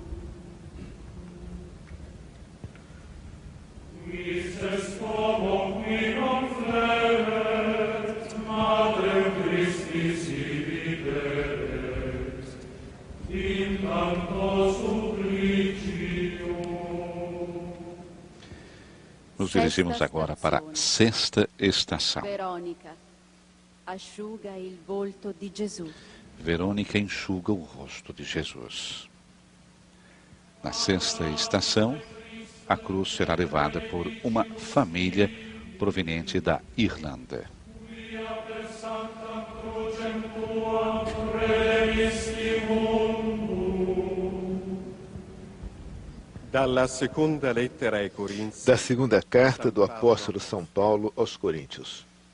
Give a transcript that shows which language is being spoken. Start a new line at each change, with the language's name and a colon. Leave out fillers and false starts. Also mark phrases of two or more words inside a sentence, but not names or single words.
Latin: Quis est homo qui non flet, Madre Christi sibi deret, in tanto supplicium.
Portuguese: Nos dirigimos agora para a sexta estação.
Italian: Verônica asciuga il volto di Gesù.
Portuguese: Verônica enxuga o rosto de Jesus. Na sexta estação, a cruz será levada por uma família proveniente da Irlanda. Da segunda carta do apóstolo São Paulo aos Coríntios.